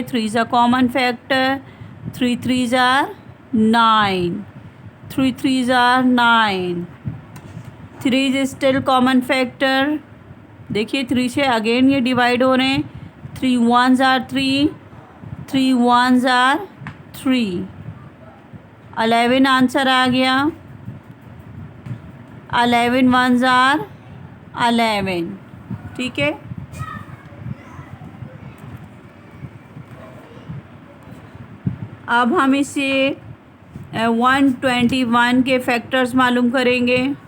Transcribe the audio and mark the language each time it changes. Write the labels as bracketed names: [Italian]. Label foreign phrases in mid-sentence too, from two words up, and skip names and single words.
[English] 3 is a common factor, 3 3s are 9, 3 3s are 9, 3 is still common factor. [Hindi] देखिए 3 से अगेन ये डिवाइड हो रहे हैं। [English] 3 1s are 3, 3 1s are 3, 11 [Hindi] आंसर आ गया। [English] 11 1s are 11, [Hindi] ठीक है। अब हम इसे 121 के फैक्टर्स मालूम करेंगे।